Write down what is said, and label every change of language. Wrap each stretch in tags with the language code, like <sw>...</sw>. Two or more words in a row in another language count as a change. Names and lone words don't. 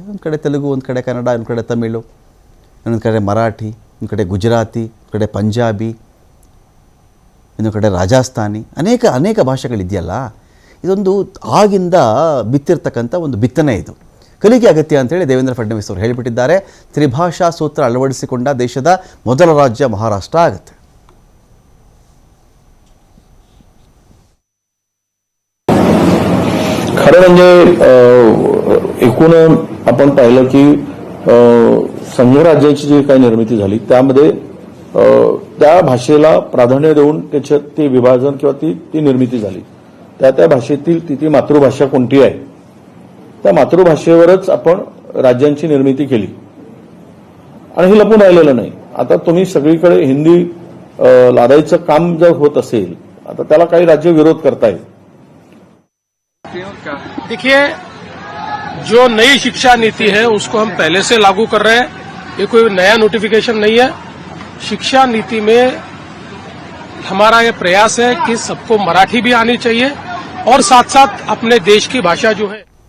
<kn>ಒಂದು ಕಡೆ ತೆಲುಗು, ಒಂದು ಕಡೆ ಕನ್ನಡ, ಒಂದು ಕಡೆ ತಮಿಳು, ಇನ್ನೊಂದು ಕಡೆ ಮರಾಠಿ, ಒಂದು ಕಡೆ ಗುಜರಾತಿ, ಒಂದು ಕಡೆ ಪಂಜಾಬಿ, ಇನ್ನೊಂದು ಕಡೆ ರಾಜಸ್ಥಾನಿ, ಅನೇಕ ಭಾಷೆಗಳಿದೆಯಲ್ಲ. ಇದೊಂದು ಆಗಿಂದ ಬಿತ್ತಿರ್ತಕ್ಕಂಥ ಒಂದು ಬಿತ್ತನೆ. ಇದು ಕಲಿಕೆ ಅಗತ್ಯ ಅಂತೇಳಿ ದೇವೇಂದ್ರ ಫಡ್ನವೀಸ್ ಅವರು ಹೇಳಿಬಿಟ್ಟಿದ್ದಾರೆ. ತ್ರಿಭಾಷಾ ಸೂತ್ರ ಅಳವಡಿಸಿಕೊಂಡ ದೇಶದ ಮೊದಲ ರಾಜ್ಯ ಮಹಾರಾಷ್ಟ್ರ ಆಗುತ್ತೆ.</kn> <mr>खरं म्हणजे एकूण आपण पाहिलं की संघ राज्याची जी काही निर्मिती झाली त्यामध्ये त्या भाषेला प्राधान्य देऊन त्याच्यात ते विभाजन किंवा ती निर्मिती झाली. त्या भाषेतील ती मातृभाषा कोणती आहे त्या मातृभाषेवरच आपण राज्यांची निर्मिती केली आणि हे लपून राहिलेलं नाही. आता तुम्ही सगळीकडे हिंदी लादायचं काम जर होत असेल, आता त्याला काही राज्य विरोध करतायत.</mr> <hi>देखिए, जो नई शिक्षा नीति है उसको हम पहले से लागू कर रहे हैं. ये कोई नया नोटिफिकेशन नहीं है. शिक्षा नीति में हमारा ये प्रयास है कि सबको मराठी भी आनी चाहिए और साथ साथ अपने देश की भाषा जो है</hi>